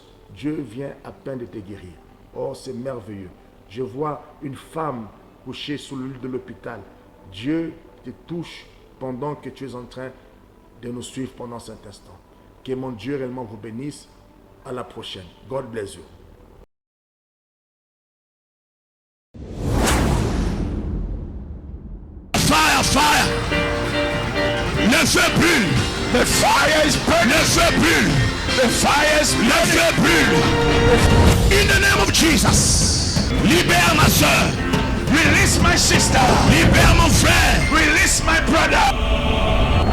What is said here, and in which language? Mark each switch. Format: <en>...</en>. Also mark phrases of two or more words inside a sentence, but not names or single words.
<fr>Dieu vient à peine de te guérir. Oh, c'est merveilleux. Je vois une femme couchée sous le lit de l'hôpital. Dieu te touche pendant que tu es en train de nous suivre pendant cet instant. Que mon Dieu réellement vous bénisse. À la prochaine.</fr> <en>God bless you. Fire, fire.</en> <fr>Ne fais plus.</fr> <en>The fire is burning.</en> <fr>Ne fais plus.</fr> <en>The fire is burning.</en> <fr>Ne fais plus.</fr> <en>In the name of Jesus.</en> <fr>Libère ma soeur.</fr> <en>Release my sister.</en> <fr>Libère mon frère.</fr> <en>Release my brother.</en>